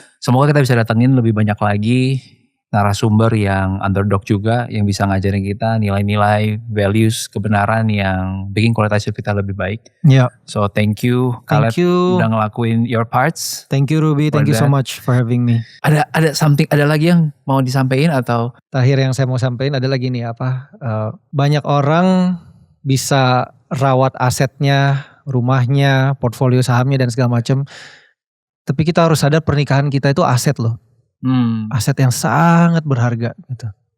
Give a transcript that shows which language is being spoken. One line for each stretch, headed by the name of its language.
Indonesian: Semoga kita bisa datengin lebih banyak lagi narasumber yang underdog juga, yang bisa ngajarin kita nilai-nilai, values, kebenaran yang bikin kualitas hidup kita lebih baik.
English: So thank you Caleb
Indonesian: udah ngelakuin
English: your parts. Thank you Ruby, thank you so much for having me.
Indonesian: Ada lagi yang mau disampaikan atau? Terakhir yang saya mau sampaikan adalah gini, banyak orang bisa rawat asetnya, rumahnya, portfolio sahamnya dan segala macam. Tapi kita harus sadar pernikahan kita itu aset loh. Aset yang sangat berharga gitu.